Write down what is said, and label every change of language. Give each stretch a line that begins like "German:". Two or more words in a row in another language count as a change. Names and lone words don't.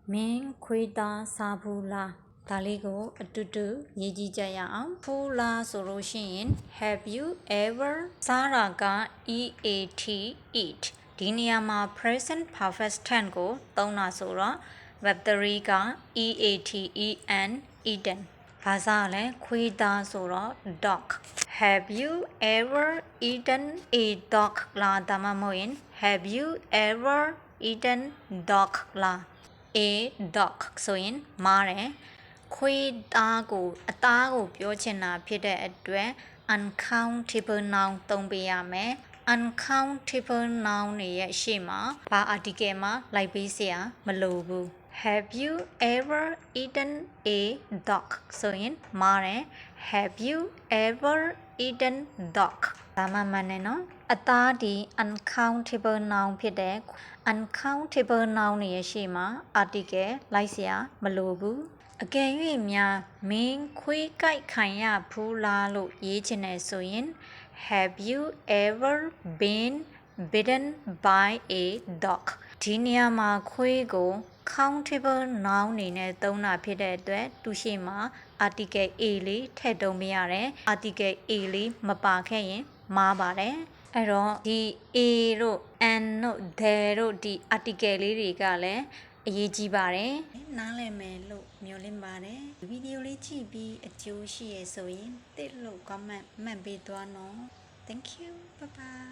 Burmese: မင်းခွေးသားစားဘူးလားဒါလေးကိုအတူတူရေးကြည့်ကြရအောင်ဖူးလားဆိုလို့ရှိရင်
English: have you ever
Burmese: စားတာက
English: eat eat
Burmese: ဒီနေရာမှာ
English: present perfect tense
Burmese: ကိုသုံးတာဆိုတော့
English: verb 3
Burmese: က
English: eat eaten
Burmese: ဘာစားလဲခွေးသားဆိုတော့
English: dog have you ever eaten a dog
Burmese: လားဒါမှမဟုတ်ရင်
English: have you ever eaten dog
Burmese: လား
English: a dog
Burmese: ဆိုရင်မားတယ်ခွေးသားကိုအသားကိုပြောချင်တာဖြစ်တဲ့အတွက်
English: uncountable noun
Burmese: သုံးပေးရမယ်
English: uncountable noun
Burmese: တွေရဲ့ရှေ့မှာဘာ article မှာလိုက်ပေးစရာ မလိုဘူး
English: have you ever eaten a dog
Burmese: ဆိုရင်မားတယ်
English: have you ever eaten dog
Burmese: ဒါမှမှန်တယ်နော်အသားဒီ
English: uncountable noun
Burmese: ဖြစ်တဲ့
English: uncountable noun
Burmese: တွေရဲ့ရှေ့ မှာ article လိုက်စရာမလိုဘူးအကယ်၍များမင်းခွေးကြိုက်ခံရဘူးလားလို့ရေးချင်တယ်ဆို ရင်
English: have you ever been bitten by a dog
Burmese: ဒီနေရာမှာခွေးကို
English: countable noun
Burmese: အနေနဲ့သုံးတာ ဖြစ်တဲ့အတွက်သူရှိမှာ
English: article a
Burmese: လေးထည့်သုံးပေးရတယ်
English: article a
Burmese: လေးမပါခဲ့ရင်မှားပါတယ်အဲ့တော့ဒီ a တို့ n တို့ there တို့ဒီ article လေးတွေကလည်းအရေးကြီးပါတယ်နားလည်မယ်လို့မျှော်လင့်ပါတယ်ဗီဒီယိုလေးကြည့်ပြီးအကျိုးရှိရဆိုရင်တစ်လို့ comment မှတ်ပေးသွားနော်
English: thank you bye bye